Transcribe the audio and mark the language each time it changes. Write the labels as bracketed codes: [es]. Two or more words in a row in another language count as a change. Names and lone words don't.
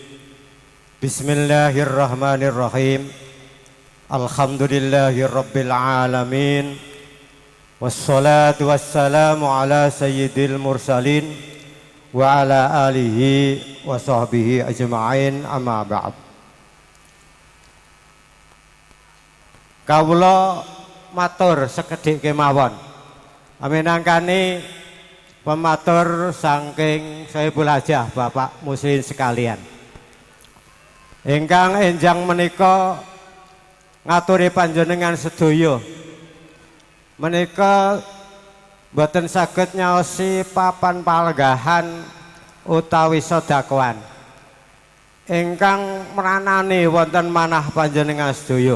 [ar] بسم الله الرحمن الرحيم. الحمد لله رب العالمين. والصلاة والسلام على سيد المرسلين وعلى آله وصحبه أجمعين أما بعد. [jv] Kawula matur sekedhik kemawon aminangkani pematur saking Saiful Hajah Bapak muslimin sekalian ingkang enjang menika ngaturi panjenengan sedaya menika boten saged nyaosi papan palenggahan utawi sedekah ingkang meranani wonten manah panjenengan sedaya.